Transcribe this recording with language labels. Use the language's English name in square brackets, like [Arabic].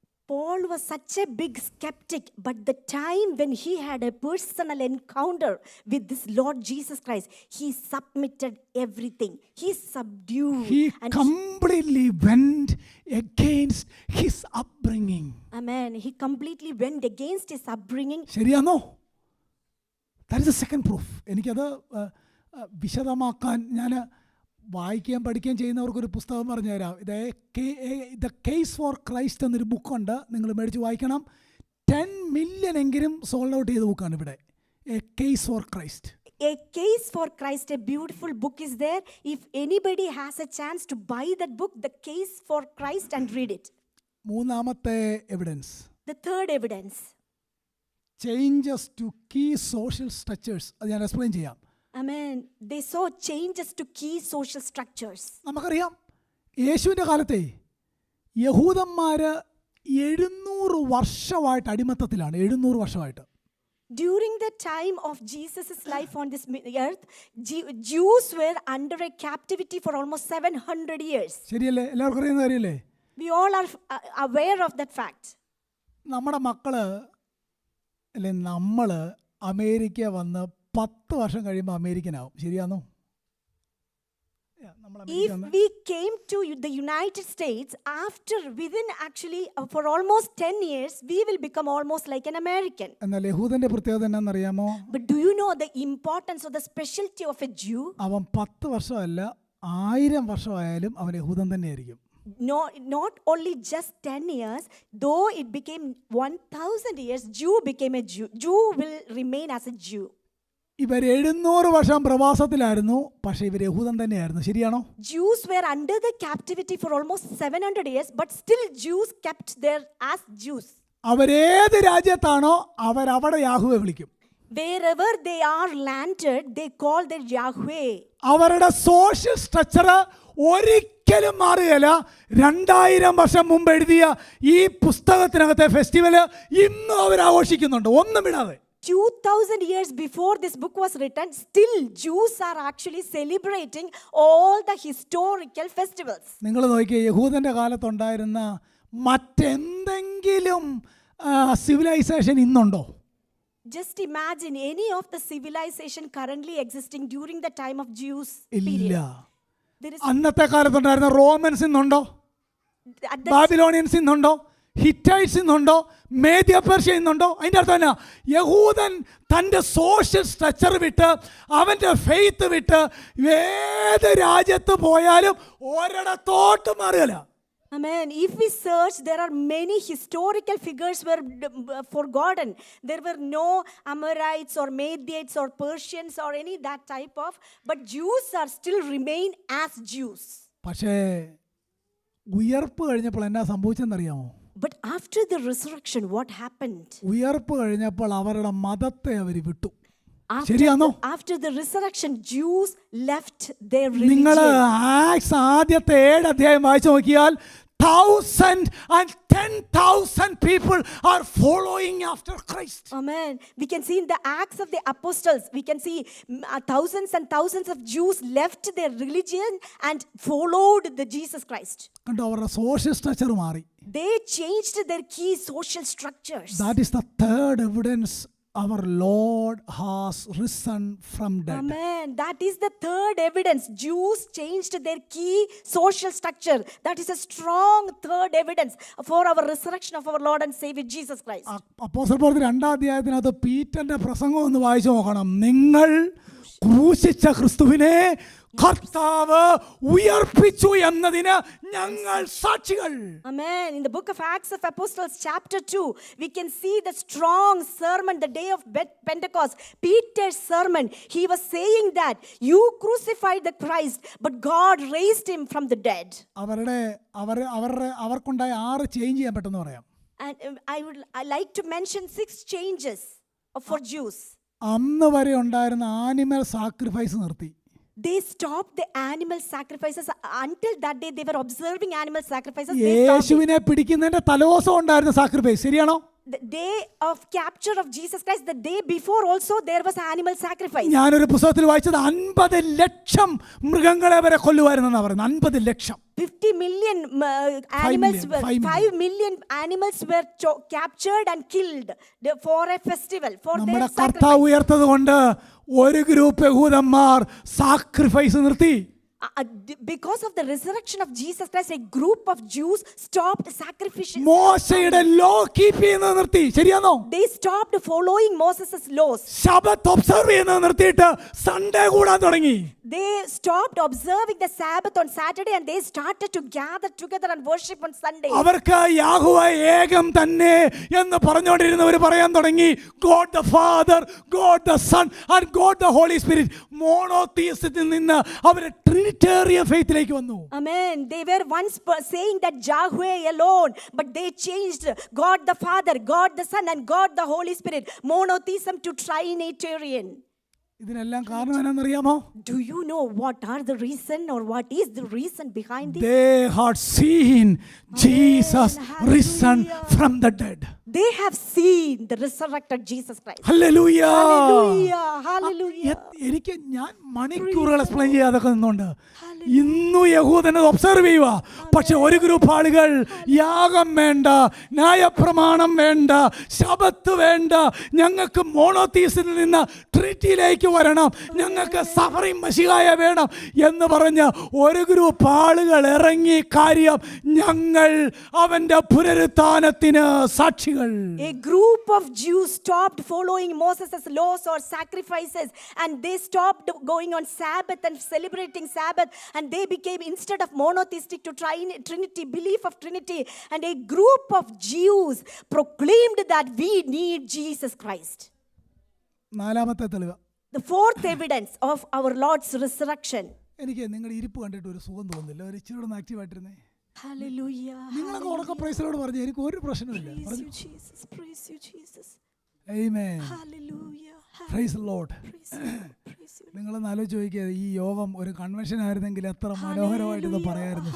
[English] Paul was such a big skeptic, but the time when he had a personal encounter with this Lord Jesus Christ, he submitted everything. He subdued. He completely went against his upbringing. Amen. He completely went against his upbringing. [Malayalam] ശരിയാണോ? [English] That is the second proof. [Malayalam] എനിക്കത് വിശദമാക്കാൻ ഞാൻ വായിക്കുകയും പഠിക്കുകയും ചെയ്യുന്നവർക്കൊരു പുസ്തകം പറഞ്ഞുതരാം. The case for Christ എന്നൊരു ബുക്കുണ്ട്, നിങ്ങൾ മേടിച്ച് വായിക്കണം. 10 മില്യൺ എങ്കിലും സോൾഡ് ഔട്ട് ചെയ്ത ബുക്കാണ് ഇവിടെ. A case for Christ. [English] A Case for Christ, a beautiful book is there. If anybody has a chance to buy that book, The Case for Christ, and read it. [Malayalam] മൂന്നാമത്തെ evidence, [English] The third evidence. Changes to key social structures. [Malayalam] അത് ഞാൻ explain ചെയ്യാം. [English] Amen. They saw changes to key social structures. [Malayalam] നമുക്കറിയാം യേശുവിൻ്റെ കാലത്തെ യഹൂദന്മാർ 700 വർഷമായിട്ട് അടിമത്തത്തിലാണ്. 700 വർഷമായിട്ട്. [English] During the time of Jesus' life on this earth, Jews were under a captivity for almost 700 years. [Malayalam] ശരിയല്ലേ? എല്ലാവർക്കും അറിയുന്ന കാര്യമല്ലേ? [English] We all are aware of that fact. [Malayalam] നമ്മുടെ മക്കള് അല്ലെ നമ്മൾ അമേരിക്ക വന്ന് 10 വർഷം കഴിയുമ്പോൾ അമേരിക്കനാവും. ശരിയാണോ? [English] If we came to the United States within actually for almost 10 years, we will become almost like an American. [Malayalam] എന്നാൽ യഹൂദന്റെ പ്രത്യേകത എന്നാണെന്നറിയാമോ? [English] But do you know the importance or the specialty of a Jew? [Malayalam] അവൻ 10 വർഷമല്ല 1000 വർഷമായാലും അവൻ യഹൂദൻ തന്നെയായിരിക്കും. [English] No, not only just 10 years, though it became 1000 years, Jew became a Jew. Jew will remain as a Jew. [Malayalam] ഇവർ 700 വർഷം പ്രവാസത്തിലായിരുന്നു, പക്ഷേ ഇവർ യഹൂദൻ തന്നെയായിരുന്നു. ശരിയാണോ? [English] Jews were under the captivity for almost 700 years, but still Jews kept there as Jews. [Malayalam] അവരേത് രാജ്യത്താണോ അവരവിടെ Yahweh വിളിക്കും. [English] Wherever they are landed, they call their Yahweh. [Malayalam] അവരുടെ സോഷ്യൽ സ്ട്രക്ചർ ഒരിക്കലും മാറുകയില്ല. 2000 വർഷം മുമ്പ് എഴുതിയ ഈ പുസ്തകത്തിനകത്തെ ഫെസ്റ്റിവൽ ഇന്നും അവർ ആഘോഷിക്കുന്നുണ്ട്, ഒന്നും വിടാതെ. [English] 2000 years before this book was written, still Jews are actually celebrating all the historical festivals. [Malayalam] നിങ്ങൾ നോക്കിയേ, യഹൂദന്റെ കാലത്തുണ്ടായിരുന്ന മറ്റെന്തെങ്കിലും civilisation ഇന്നുണ്ടോ? [English] Just imagine any of the civilization currently existing during the time of Jews [Malayalam] ഇല്ല. [English] period. [Malayalam] അന്നത്തെ കാലത്തുണ്ടായിരുന്ന romance ഇന്നുണ്ടോ? [English] At the [Malayalam] Babylonians ഇന്നുണ്ടോ? ഹിറ്റൈറ്റ്സ് ഇന്നുണ്ടോ? മേദ്യ Persia ഇന്നുണ്ടോ? അതിൻ്റെ അർത്ഥം എന്നാ? യഹൂദൻ തൻ്റെ സോഷ്യൽ സ്ട്രക്ചർ വിട്ട് അവൻ്റെ ഫെയ്ത്ത് വിട്ട് ഏത് രാജ്യത്ത് പോയാലും ഒരിടത്തോട്ട് മാറുകയില്ല. [English] Amen. If we search, there are many historical figures were forgotten. There were no Amorites or Mediates or Persians or any that type of, but Jews are still remain as Jews. [Malayalam] പക്ഷേ ഉയർപ്പ് കഴിഞ്ഞപ്പോൾ എന്നാ സംഭവിച്ചെന്നറിയാമോ? [English] But after the resurrection, what happened? [Malayalam] ഉയർപ്പ് കഴിഞ്ഞപ്പോൾ അവരുടെ മതത്തെ അവർ വിട്ടു. ശരിയാണോ? [English] After the resurrection, Jews left their [Malayalam] നിങ്ങൾ [English] religion. [Malayalam] ആക്ട്സ് ആദ്യത്തെ 7 അധ്യായം വായിച്ചു നോക്കിയാൽ 1010,000 [English] people are following after Christ. Amen. We can see in the Acts of the Apostles, we can see thousands and thousands of Jews left their religion and followed the Jesus Christ. [Malayalam] കണ്ടോ, അവരുടെ social structure മാറി. [English] They changed their key social structures. That is the third evidence our Lord has risen from dead. Amen. That is the third evidence. Jews changed their key social structure. That is a strong third evidence for our resurrection of our Lord and Savior Jesus Christ. [Malayalam] അപ്പോസ്തല പ്രവൃത്തി 2-ാം അധ്യായത്തിനകത്ത് പീറ്ററിന്റെ പ്രസംഗം ഒന്ന് വായിച്ചു നോക്കണം. നിങ്ങൾ ക്രൂശിച്ച ക്രിസ്തുവിനെ കർത്താവ് ഉയർപ്പിച്ചു എന്നതിന് ഞങ്ങൾ സാക്ഷികൾ. [English] Amen. In the book of Acts of Apostles chapter 2, we can see the strong sermon the day of Pentecost. Peter's sermon, he was saying that you crucified the Christ, but God raised him from the dead. [Malayalam] അവർക്കുണ്ടായ 6 change ചെയ്യാൻ പറ്റുമെന്ന് പറയാം. [English] And I like to mention 6 changes for Jews. [Malayalam] അന്ന് വരെ ഉണ്ടായിരുന്ന animal sacrifice നിർത്തി. [English] They stopped the animal sacrifices. Until that day, they were observing animal sacrifices. They stopped it. [Malayalam] യേശുവിനെ പിടിക്കുന്നതിന്റെ തലേദിവസം ഉണ്ടായിരുന്ന സാക്രിഫൈസ്. ശരിയാണോ? [English] The day of capture of Jesus Christ, the day before also there was animal sacrifice. [Malayalam] ഞാനൊരു പുസ്തകത്തിൽ വായിച്ചത് 50 ലക്ഷം മൃഗങ്ങളെ വരെ കൊല്ലുമായിരുന്നെന്നാണ് പറയുന്നത്. 50 ലക്ഷം. [English] 50 million animals, 5 million animals were captured and killed for a festival, for their [Malayalam] നമ്മുടെ [English] sacrifice. [Malayalam] കർത്താവ് ഉയർത്തത് കൊണ്ട് ഒരു ഗ്രൂപ്പ് യഹൂദന്മാർ സാക്രിഫൈസ് നിർത്തി. [English] Because of the resurrection of Jesus Christ, a group of Jews stopped sacrificing. [Malayalam] മോശയുടെ ലോ കീപ്പ് ചെയ്യുന്നത് നിർത്തി. ശരിയാണോ? [English] They stopped following Moses' laws. [Malayalam] ശബത്ത് ഒബ്സർവ് ചെയ്യുന്നത് നിർത്തിയിട്ട് സൺഡേ കൂടാൻ തുടങ്ങി. [English] They stopped observing the Sabbath on Saturday and they started to gather together and worship on Sunday. [Malayalam] അവർക്ക് യാഹോവ ഏകം തന്നെ എന്ന് പറഞ്ഞുകൊണ്ടിരുന്നവർ പറയാൻ തുടങ്ങി [English] God the Father, God the Son and God the Holy Spirit. [Malayalam] മോണോതീസത്തിൽ നിന്ന് അവർ ട്രിനിറ്റേറിയൻ ഫെയ്ത്തിലേക്ക് വന്നു. [English] Amen. They were once saying that Yahweh alone, but they changed God the Father, God the Son and God the Holy Spirit, monotheism to Trinitarian. [Malayalam] ഇതിനെല്ലാം കാരണം എന്നാണെന്നറിയാമോ? [English] Do you know what are the reason or what is the reason behind this? They had seen Jesus risen from the dead. They have seen the resurrected Jesus Christ. Hallelujah. Hallelujah. Hallelujah. [Malayalam] എനിക്ക് ഞാൻ മണിക്കൂറുകൾ explain ചെയ്യാതൊക്കെ നിന്നുണ്ട്. ഇന്നും യഹൂദനെ observe ചെയ്യുക. പക്ഷെ ഒരു group ആളുകൾ യാഗം വേണ്ട, ന്യായപ്രമാണം വേണ്ട, ശബത്ത് വേണ്ട, ഞങ്ങൾക്ക് മോണോതീസിൽ നിന്ന് ട്രിനിറ്റിയിലേക്ക് വരണം, ഞങ്ങൾക്ക് സഫറിംഗ് മശിഹായ വേണം എന്ന് പറഞ്ഞ് ഒരു ഗ്രൂപ്പ് ആളുകൾ ഇറങ്ങി കാര്യം ഞങ്ങൾ അവന്റെ പുനരുത്ഥാനത്തിന് സാക്ഷികൾ. [English] A group of Jews stopped following Moses' laws or sacrifices and they stopped going on Sabbath and celebrating Sabbath and they became, instead of monotheistic, to Trinity, belief of Trinity, and a group of Jews proclaimed that we need Jesus Christ. [Malayalam] നാലാമത്തെ തെളിവ്, [English] The fourth evidence of our Lord's resurrection. [Malayalam] എനിക്ക് നിങ്ങളുടെ ഇരിപ്പ് കണ്ടിട്ട് ഒരു സുഖം തോന്നുന്നില്ല. ഒരു ഇച്ചിരി ഒന്ന് ആക്റ്റീവായിട്ടിരുന്നേ. [English] Hallelujah. [Malayalam] നിങ്ങളൊക്കെ ഉറക്കം പ്രൈസിലോട് പറഞ്ഞു, എനിക്ക് ഒരു പ്രശ്നമില്ല. [English] Praise you, Jesus. Praise you, Jesus. Amen. Hallelujah. Praise the Lord. Praise you. Praise you. [Malayalam] നിങ്ങളൊന്ന് ആലോചിച്ച് നോക്കിയാൽ ഈ യോഗം ഒരു കൺവെൻഷൻ ആയിരുന്നെങ്കിൽ എത്ര മനോഹരമായിട്ട് ഇത് പറയായിരുന്നു.